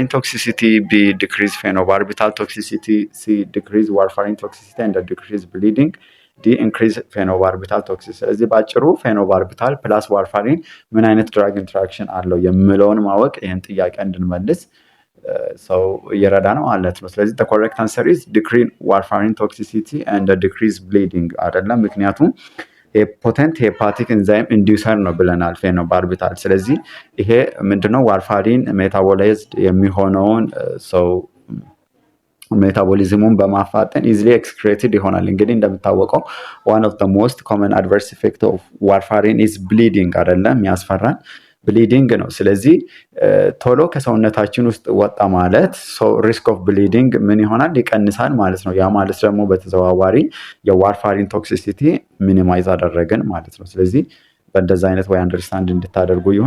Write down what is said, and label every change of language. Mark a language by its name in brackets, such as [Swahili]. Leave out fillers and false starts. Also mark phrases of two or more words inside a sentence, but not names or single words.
[English] toxicity, B decrease phenobarbital toxicity, C decrease warfarin toxicity and decrease bleeding, D increase phenobarbital toxicity። [Amharic] ስለዚህ ባጭሩ [English] phenobarbital plus warfarin [Amharic] ምን አይነት [English] drug interaction [Amharic] አለው የሚለውን ማወቅ ይህን ጥያቄ እንድንመልስ ሰው እየረዳ ነው ማለት ነው። ስለዚህ [English] the correct answer is decrease warfarin toxicity and decrease bleeding [Amharic] አይደለም፣ ምክንያቱም [English] potent hepatic enzyme inducer [Amharic] ነው ብለናል [English] ፌኖባርቢታል። [Amharic] ስለዚህ ይሄ ምንድነው? ዋርፋሪን ሜታቦላይዝድ የሚሆነውን ሜታቦሊዝሙን በማፋጠን [English] easily excreted [Amharic] ይሆናል። እንግዲህ እንደምታወቀው [English] one of the most common adverse effect of warfarin is bleeding [Amharic] አይደለም፣ ያስፈራል ብሊዲንግ ነው። ስለዚህ ቶሎ ከሰውነታችን ውስጥ ወጣ ማለት [English] risk of bleeding [Amharic] ምን ይሆናል? ይቀንሳል ማለት ነው። ያ ማለት ደግሞ በተዘዋዋሪ የዋርፋሪን ቶክሲሲቲ ሚኒማይዝ አደረግን ማለት ነው። ስለዚህ በእንደዛ አይነት ወይ አንደርስታንድ እንድታደርጉ ይሁን።